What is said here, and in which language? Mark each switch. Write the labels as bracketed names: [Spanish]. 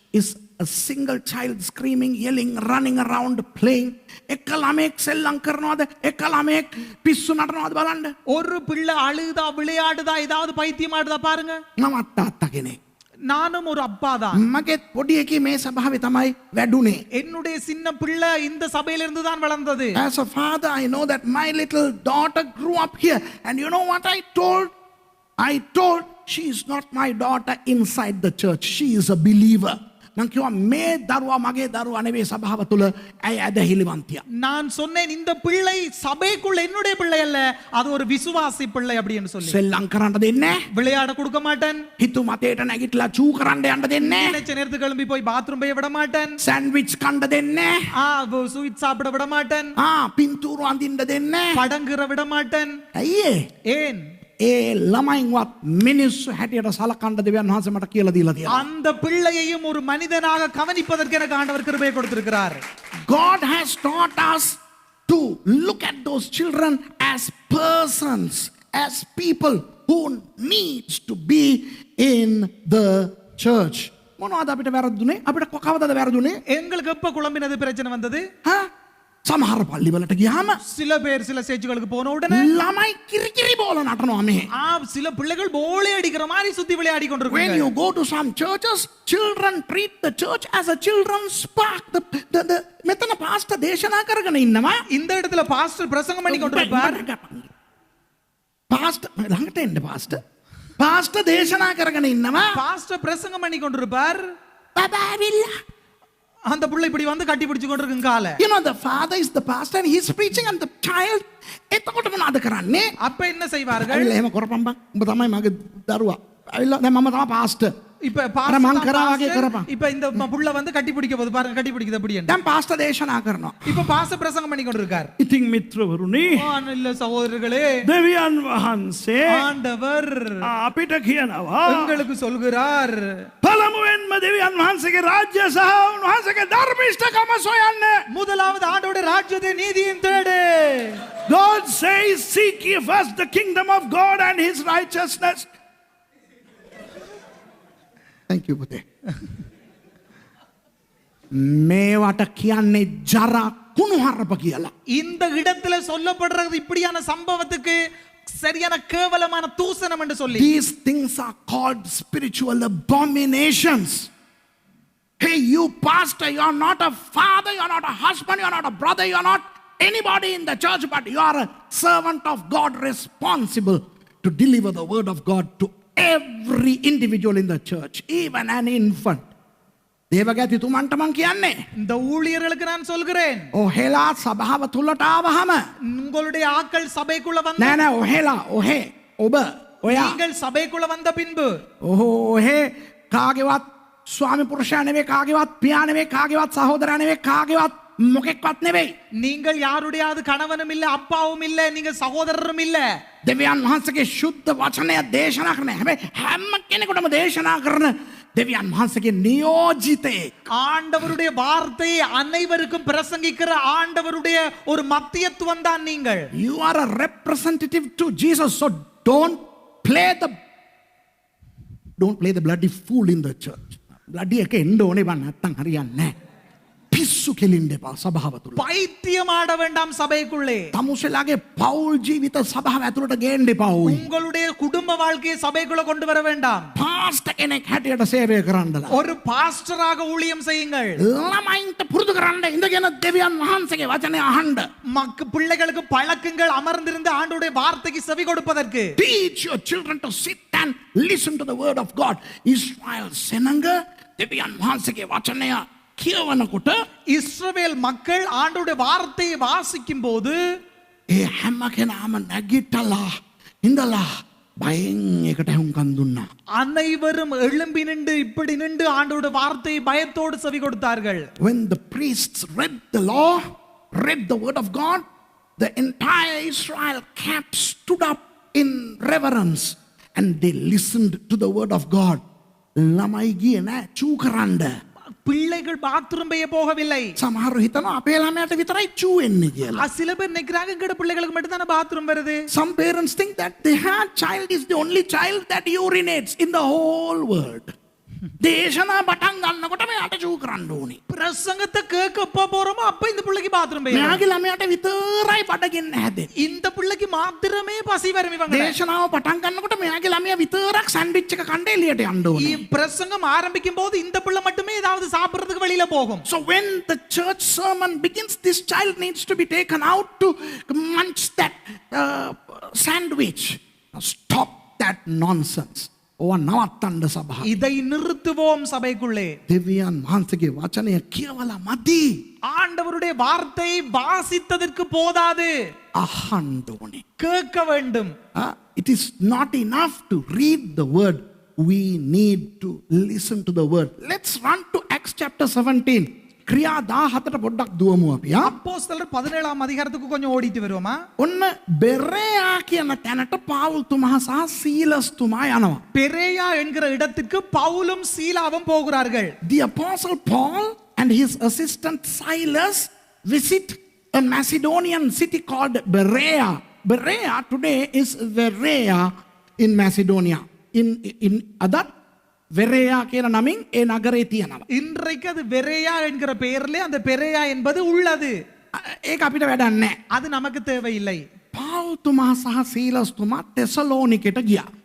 [English] Is a single child screaming, yelling, running around, playing. [Sinhala] එක ළමෙක් සෙල්ලම් කරනවාද? එක ළමෙක් පිස්සු නටනවාද බලන්න. [Tamil] ஒரு பிள்ளை அழுதா, விளையாடுதா, ஏதாவது பைத்தியம் ஆடுதா பாருங்க. [Sinhala] මමත් තාත්තා කෙනෙක්. [Tamil] நானும் ஒரு அப்பா தான். [Sinhala] මගේත් පොඩි එකී මේ සභාවේ තමයි වැඩුණේ. [Tamil] என்னுடைய சின்ன பிள்ளை இந்த சபையிலிருந்து தான் வளர்ந்தது. [English] As a father, I know that my little daughter grew up here. And you know what I told? I told she is not my daughter inside the church. She is a believer. [Sinhala] මං කිව්වා මේ දරුවා මගේ දරුවා නෙවෙයි සභාව තුල ඇය ඇදහිලිවන්තිය. [Tamil] நான் சொன்னேன் இந்த பிள்ளை சபைக்குள்ள என்னுடைய பிள்ளை அல்ல, அது ஒரு விசுவாசி பிள்ளை அப்படின்னு சொல்லி. [Sinhala] සෙල්ලම් කරන්න දෙන්නේ නැහැ. [Tamil] விளையாட கொடுக்க மாட்டேன். [Sinhala] හිතු මතේට නැගිටලා චූ කරන්න යන්න දෙන්නේ නැහැ. [Tamil] நினைச்ச நேரத்துக்கு கிளம்பி போய் பாத்ரூம் போய் விட மாட்டேன். [Sinhala] සෑන්ඩ්විච් කන්න දෙන්නේ නැහැ. [Tamil] ஸ்வீட் சாப்பிட விட மாட்டேன். [Sinhala] පින්තූරු අඳින්න දෙන්නේ නැහැ. [Tamil] படங்குற விட மாட்டேன். [Sinhala] ඇයි [Tamil] ஏன்? [Sinhala] ඒ ළමයින්වත් මිනිස්සු හැටියට සලකන්න දෙවියන් වහන්සේ මට කියලා දීලා තියෙනවා. [Tamil] அந்த பிள்ளையையும் ஒரு மனிதனாக கவனிப்பதற்கு எனக்கு ஆண்டவர் கிருபையை கொடுத்திருக்கிறார். [English] God has taught us to look at those children as persons, as people who needs to be in the church. [Sinhala] මොනවද අපිට වැරදුනේ? අපිට කවදාද වැරදුනේ? [Tamil] எங்களுக்கு எப்ப குழம்பினது பிரச்சனை வந்தது? [Sinhala] සමහර පල්ලිවලට ගියාම [Tamil] சில பேர் சில ஸ்டேஜ்களுக்கு போன உடனே [Sinhala] ළමයි කිරිකිරි බෝල නටනවා මෙහෙ. [Tamil] சில பிள்ளைகள் போலே அடிக்கிற மாதிரி சுத்தி விளையாடி [English] When [Tamil] கொண்டிருக்காங்க. [English] you go to some churches, children treat the church as a children's park. [Sinhala] මෙතන පාස්ටර් දේශනා කරගෙන ඉන්නවා. [Tamil] இந்த இடத்துல பாஸ்டர் பிரசங்கம் பண்ணி கொண்டிருப்பார். [Sinhala] පාස්ටර් ළඟට එන්න පාස්ටර්. පාස්ටර් දේශනා කරගෙන ඉන්නවා. [Tamil] பாஸ்டர் பிரசங்கம் பண்ணி கொண்டிருப்பார். [Sinhala] බබා ඇවිල්ලා. [Tamil] அந்த பிள்ளை இப்படி வந்து கட்டி பிடிச்சு கொண்டிருக்கும் கால. [English] You know, the father is the pastor and he's preaching and the child [Sinhala] එතකොට මොනවද කරන්නේ? [Tamil] அப்ப என்ன செய்வார்கள்? [Sinhala] ඇවිල්ලා එහෙම කරපම් බං. උඹ තමයි මගේ දරුවා. ඇවිල්ලා දැන් මම තමයි පාස්ටර්. [Tamil] இப்ப [Sinhala] අර මං කරා වගේ කරපන්. [Tamil] இப்ப இந்த புள்ள வந்து கட்டி பிடிக்க போகுது பாருங்க, கட்டி பிடிக்குது அப்படி என்று. [Sinhala] දැන් පාස්ටර් දේශනා කරනවා. [Tamil] இப்ப பாஸ்டர் பிரசங்கம் பண்ணி கொண்டிருக்கார். [Sinhala] ඉතින් මිත්‍රවරුනි [Tamil] இல்ல சகோதரர்களே, [Sinhala] දෙවියන් වහන්සේ [Tamil] ஆண்டவர் [Sinhala] අපිට කියනවා [Tamil] எங்களுக்கு சொல்கிறார், [Sinhala] පළමුවෙන්ම දෙවියන් වහන්සේගේ රාජ්‍ය සහ උන්වහන්සේගේ ධර්මිෂ්ඨකම සොයන්න. [Tamil] முதலாவது ஆண்டவருடைய ராஜ்யத்தை நீதியும் தேடு. [English] God says seek ye first the kingdom of God and his righteousness. Thank you [Sinhala] පුතේ. මේවට කියන්නේ ජරා කුණුහරුප කියලා. [Tamil] இந்த இடத்துல சொல்லப்படுறது இப்படியான சம்பவத்துக்கு சரியான கேவலமான தூசணம் என்று சொல்லி. [English] These things are called spiritual abominations. Hey, you pastor, you are not a father, you are not a husband, you are not a brother, you are not anybody in the church, but you are a servant of God responsible to deliver the word of God to every individual in the church, even an infant. [Sinhala] දේවගැතිතුමන්ට මං කියන්නේ [Tamil] இந்த ஊழியர்களுக்கு நான் சொல்கிறேன், [Sinhala] ඔහෙලා සභාව තුලට ආවහම [Tamil] உங்களுடைய ஆட்கள் சபைக்குள்ள வந்த [Sinhala] නෑ නෑ ඔහෙලා ඔහෙ ඔබ ඔයා [Tamil] நீங்கள் சபைக்குள்ள வந்த பின்பு [Sinhala] ඔහෙ කාගේවත් ස්වාමි පුරුෂයා නෙවෙයි, කාගේවත් පියා නෙවෙයි, කාගේවත් සහෝදරයා නෙවෙයි, කාගේවත් මොකෙක්වත් නෙවෙයි. [Tamil] நீங்கள் யாருடையாவது கணவனும் இல்ல, அப்பாவும் இல்ல, நீங்க சகோதரரும் இல்ல. [Sinhala] දෙවියන් වහන්සේගේ ශුද්ධ වචනය දේශනා කරන හැබැයි හැම කෙනෙකුටම දේශනා කරන දෙවියන් වහන්සේගේ නියෝජිතේ. [Tamil] ஆண்டவருடைய வார்த்தையை அனைவருக்கும் பிரசங்கிக்கிற ஆண்டவருடைய ஒரு மத்தியத்துவம் தான் நீங்கள். [English] You are a representative to Jesus, so don't play the bloody fool in the church. [Sinhala] bloody එක එන්න ඕනේ බං, නැත්තම් හරියන්නේ නැහැ. පිස්සු කෙලින්න එපා සභාව තුල. [Tamil] பைத்தியம் ஆட வேண்டாம் சபைக்குள்ளே. [Sinhala] තමුසෙලාගේ පෞල් ජීවිත සභාව ඇතුළට ගේන්න එපා ඕයි. [Tamil] உங்களுடைய குடும்ப வாழ்க்கையை சபைக்குள்ள கொண்டு வர வேண்டாம். [Sinhala] පාස්ටර් කෙනෙක් හැටියට සේවය කරන්නලා. [Tamil] ஒரு பாஸ்டராக ஊழியம் செய்யுங்கள். [Sinhala] ළමයින්ට පුරුදු කරන්න ඉඳගෙන දෙවියන් වහන්සේගේ වචනය අහන්න. [Tamil] பிள்ளைகளுக்கு பழக்குங்கள் அமர்ந்திருந்து ஆண்டவருடைய வார்த்தைக்கு செவி கொடுப்பதற்கு. [English] Teach your children to sit and listen to the word of God. [Sinhala] Israel සෙනඟ දෙවියන් වහන්සේගේ වචනය කියවනකොට [Tamil] இஸ்ரவேல் மக்கள் ஆண்டவருடைய வார்த்தையை வாசிக்கும் போது [Sinhala] ඒ හැම කෙනාම නැගිටලා ඉඳලා බයෙන් ඒකට හුම්කන් දුන්නා. [Tamil] அனைவரும் எழும்பி நின்று இப்படி நின்று ஆண்டவருடைய வார்த்தையை பயத்தோடு செவி கொடுத்தார்கள். [English] When the priests read the law, read the word of God, the entire Israel camp stood up in reverence and they listened to the word of God. [Sinhala] ළමයි ගියේ නෑ චූ කරන්න. [Tamil] பிள்ளைகள் பாத்ரூம் போய போகவில்லை. [Sinhala] සමහරු හිතනවා අපේ ළමයාට විතරයි චූ එන්නේ කියලා. [Tamil] சில பேர் நினைக்கிறாங்க எங்கட பிள்ளைகளுக்கு மட்டும் தான பாத்ரூம் வருது. [English] Some parents think that their child is the only child that urinates in the whole world. [Sinhala] දේශනා පටන් ගන්නකොට මෙයාට චූ කරන්න ඕනේ. [Tamil] பிரசங்கத்தை கேட்க எப்ப போறோமோ அப்ப இந்த பிள்ளைக்கு பாத்ரூம் போய். [Sinhala] මෙයාගේ ළමයාට විතරයි බඩගින්න හැදෙන්නේ. [Tamil] இந்த பிள்ளைக்கு மாத்திரமே பசி வரும் இவங்க. [Sinhala] දේශනාව පටන් ගන්නකොට මෙයාගේ ළමයා විතරක් සැන්ඩ්විච් එක කන්න එළියට යන්න ඕනේ. [Tamil] பிரசங்கம் ஆரம்பிக்கும் போது இந்த பிள்ளை மட்டுமே ஏதாவது சாப்பிடுறதுக்கு வெளியில போகும். [English] So when the church sermon begins, this child needs to be taken out to munch that sandwich. Now stop that nonsense. [Sinhala] ඕවා නවත්තන්න සභාව. [Tamil] இதை நிறுத்துவோம் சபைக்குள்ளே. [Sinhala] දෙවියන් වහන්සේගේ වචනය කියවලා මදි. [Tamil] ஆண்டவருடைய வார்த்தை வாசித்ததற்கு போதாது. [Sinhala] අහන්න ඕනේ. [Tamil] கேட்க வேண்டும். [English] It is not enough to read the word. We need to listen to the word. Let's run to Acts chapter 17. [Sinhala] ක්‍රියා 17ට පොඩ්ඩක් දුවමු අපි. [Tamil] அப்போஸ்தலர் 17ஆம் அதிகாரத்துக்கு கொஞ்சம் ஓடிட்டு வருவோமா? [Sinhala] ඔන්න බෙරයා කියන තැනට පාවුල් තුමා සහ සීලස් තුමා යනවා. [Tamil] பெரேயா என்கிற இடத்துக்கு பவுலும் சீலாவும் போகிறார்கள். [English] The apostle Paul and his assistant Silas visit a Macedonian city called Berea. Berea today is Berea in Macedonia. [Sinhala] In adat வெரேயா කියන නමින් ඒ නගරේ තියෙනවා. [Tamil] இன்றைக்கு அது வெரேயா என்கிற பெயரிலே அந்த பெரேயா என்பது உள்ளது. [Sinhala] ඒක අපිට වැඩක් නැහැ. [Tamil] அது நமக்கு தேவையில்லை. [Sinhala] පාවුල් තුමා සහ සීලස් තුමා தெசலோனிකේට ගියා.